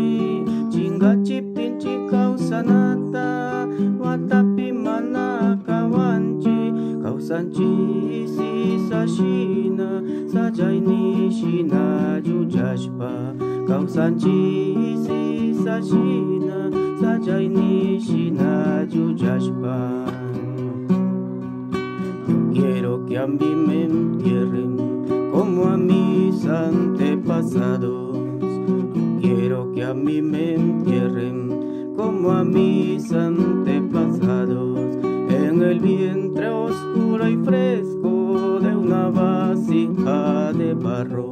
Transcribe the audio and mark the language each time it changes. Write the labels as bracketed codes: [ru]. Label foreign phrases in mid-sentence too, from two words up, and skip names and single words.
[qu] Chingachiptinchi kawsanata watapi mana kawanchi. Kawsanchi sisashina sajaynishina yuyashpa. Kawsanchi sisashina sajaynishina yuyashpa. [es] Quiero que a mí me entierren como a mis antepasados. Quiero que a mí me entierren como a mis antepasados, en el vientre oscuro y fresco de una vasija de barro.